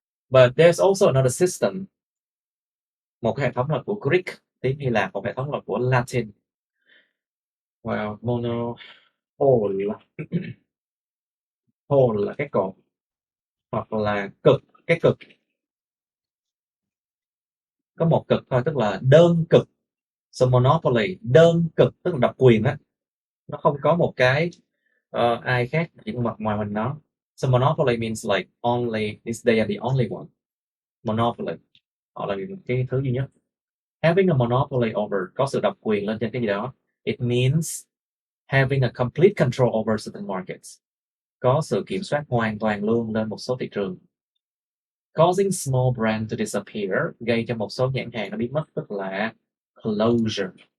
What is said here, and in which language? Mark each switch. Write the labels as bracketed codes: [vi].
[en] But there's also another system. [vi] Một cái hệ thống là của Greek, tiếng Hy Lạp, một hệ thống là của Latin. Well, mono, whole. Whole là cái cột, hoặc là cực, cái cực. Có một cực thôi, tức là đơn cực. So monopoly, đơn cực, tức là độc quyền á. Nó không có một cái ai khác chỉ mặt ngoài mình nó. [en] So monopoly means like only, they are the only one. [vi] Monopoly, họ là cái thứ duy nhất. [en] Having a monopoly over, [vi] có sự độc quyền lên trên cái gì đó. [en] It means having a complete control over certain markets. [vi] Có sự kiểm soát hoàn toàn luôn lên một số thị trường. [en] Causing small brand to disappear, [vi] gây cho một số nhãn hàng nó biến mất, tức là closure.